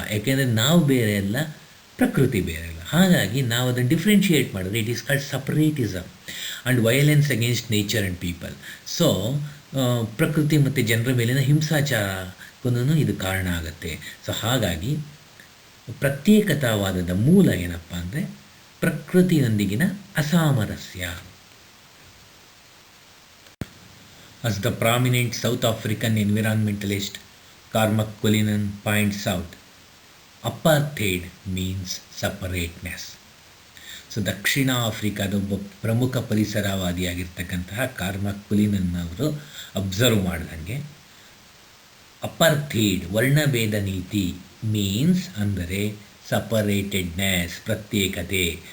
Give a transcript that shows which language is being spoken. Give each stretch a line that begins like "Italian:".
Kannada: ಯಾಕೆಂದರೆ ನಾವು ಬೇರೆ ಅಲ್ಲ, ಪ್ರಕೃತಿ ಬೇರೆ ಅಲ್ಲ. ಹಾಗಾಗಿ ನಾವು ಅದನ್ನು ಡಿಫ್ರೆನ್ಷಿಯೇಟ್ ಮಾಡಿದ್ರೆ
English: It is called separatism and violence against nature and people.
Kannada: So ಪ್ರಕೃತಿ ಮತ್ತು ಜನರ ಮೇಲಿನ ಹಿಂಸಾಚಾರಕ್ಕೂ ಇದು ಕಾರಣ ಆಗುತ್ತೆ. ಸೊ ಹಾಗಾಗಿ ಪ್ರತ್ಯೇಕತಾವಾದದ ಮೂಲ ಏನಪ್ಪ ಅಂದರೆ ಪ್ರಕೃತಿಯೊಂದಿಗಿನ ಅಸಾಮರಸ್ಯ.
English: As the prominent South African environmentalist Cormac Cullinan points out, apartheid means separateness.
Kannada: So ದಕ್ಷಿಣ ಆಫ್ರಿಕಾದ ಒಬ್ಬ ಪ್ರಮುಖ ಪರಿಸರವಾದಿಯಾಗಿರ್ತಕ್ಕಂತಹ ಕಾರ್ಮಕ್ ಕುಲಿನನ್ ಅವರು ಅಬ್ಸರ್ವ್ ಮಾಡಿದಂಗೆ ಅಪಾರ್ಥೈಡ್ ವರ್ಣಭೇದ ನೀತಿ ಮೀನ್ಸ್ ಅಂದರೆ ಸಪರೇಟೆಡ್ನೆಸ್, ಪ್ರತ್ಯೇಕತೆ.